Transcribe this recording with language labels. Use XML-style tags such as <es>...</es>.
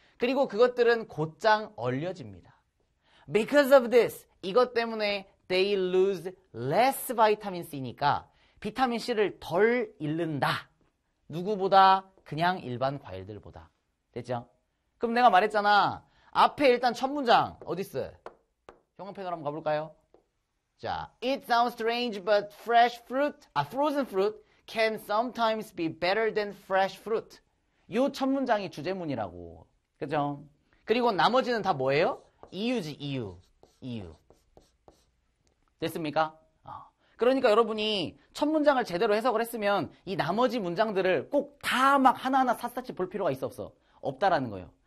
<ko>그리고 그것들은 곧장 얼려집니다.</ko> <en>Because of this,</en> <ko>이것 때문에</ko> <en>they lose less vitamin C니까</en> <ko>비타민 C를 덜 잃는다. 누구보다? 그냥 일반 과일들보다. 됐죠? 그럼 내가 말했잖아. 앞에 일단 첫 문장 어딨어? 형광펜으로 한번 가볼까요?</ko> <en>자, it sounds strange, but frozen fruit can sometimes be better than fresh fruit.</en> <ko>요 첫 문장이 주제문이라고. 그죠? 그리고 나머지는 다 뭐예요? 이유지, 이유. 됐습니까? 그러니까 여러분이 첫 문장을 제대로 해석을 했으면 이 나머지 문장들을 꼭 다 막 하나하나 샅샅이 볼 필요가 있어 없어? 없다라는 거예요.</ko>